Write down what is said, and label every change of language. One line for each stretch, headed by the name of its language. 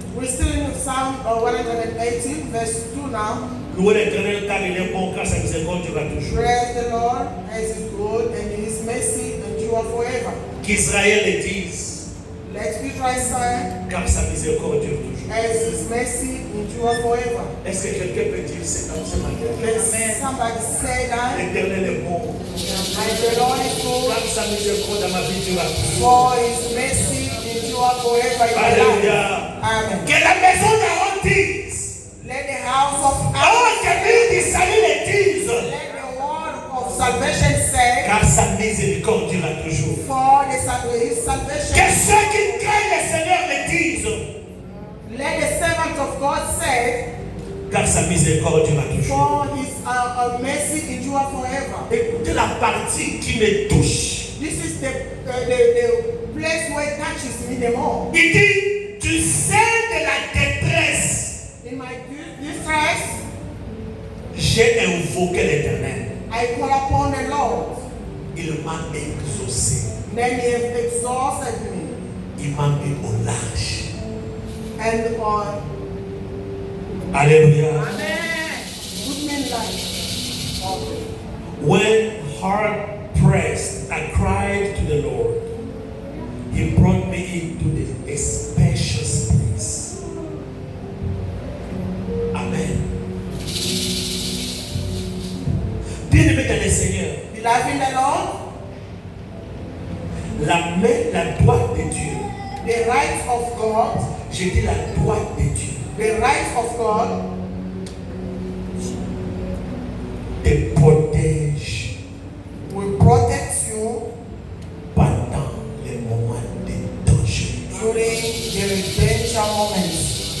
English: We're still in Psalm 118, verse 2 now.
French: louez l'Éternel car il est bon, car sa miséricorde durera toujours.
English: Praise the Lord as His good and His mercy endure forever.
French: Qu'Israël le dise,
English: Let Israel say,
French: car sa miséricorde dure toujours.
English: as His mercy endure forever.
French: Est-ce que quelqu'un peut dire c'est comme ce matin?
English: Let somebody say that,
French: L'Éternel est bon,
English: and the Lord is good,
French: car sa miséricorde dans ma vie durera toujours.
English: for His mercy endure forever in my life.
French: Alléluia.
English: Amen.
French: Que la maison d'Aaron dise,
English: Let the house of oh, Aaron,
French: que l'île d'Israël le dise,
English: let the word of salvation say,
French: car sa miséricorde durera toujours.
English: for His
French: Que
English: salvation.
French: ceux qui craignent le Seigneur le disent,
English: Let the servant of God say,
French: car sa miséricorde durera toujours.
English: for His mercy endure forever.
French: Écoutez la partie qui me touche.
English: This is the place where it touches me the more.
French: Il dit, tu sais de la détresse,
English: In my distress,
French: j'ai invoqué l'Éternel.
English: I call upon the Lord.
French: Il m'a exaucé.
English: Then He has exhausted me.
French: Il m'a mis au large.
English: And
French: Alléluia.
English: put me in life. Okay. When hard pressed, I cried to the Lord. He brought me into the spacious place. Amen.
French: Bien-aimé dans le Seigneur,
English: Beloved in the Lord,
French: la main, la droite de Dieu,
English: the right of God,
French: j'ai dit la droite de Dieu,
English: the right of God
French: te protège
English: will protect you
French: pendant les moments de danger.
English: during the danger moments.